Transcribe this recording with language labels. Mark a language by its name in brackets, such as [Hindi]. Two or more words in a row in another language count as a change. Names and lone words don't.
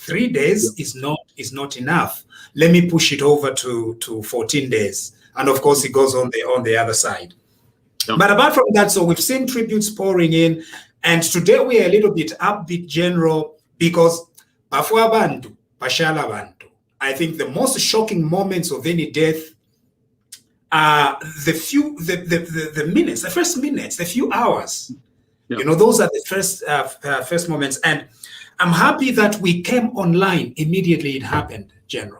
[English] 3 days is not enough. Let me push it over to 14 days. And of course, it goes on the other side. But apart from that, so we've seen tributes pouring in. And today we are a little bit upbeat, General, because Pafwa, [Bemba] bantu, pashala, bantu. [English] I think the most shocking moments of any death are the minutes, the first minutes, the few hours. You know, those are the first moments. And I'm happy that we came online immediately it happened, General.